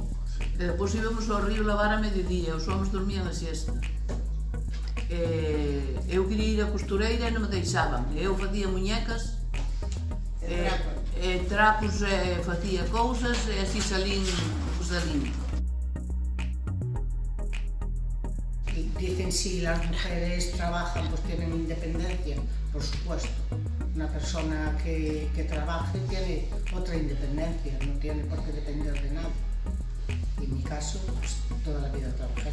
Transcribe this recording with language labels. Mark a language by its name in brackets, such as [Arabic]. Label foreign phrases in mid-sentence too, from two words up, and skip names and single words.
[Galician] E depois íbamos ao río lavar a mediodía, os homens dormían a siesta. Eu quería ir a costureira e non me deixaban. Eu facía muñecas, trapos, facía cousas e así salín usadín. [Spanish] Dicen si las mujeres trabajan, pues tienen independencia, por supuesto. Una persona que trabaje tiene otra independencia, no tiene por qué depender de nada. Y en mi caso, pues toda la vida trabajé.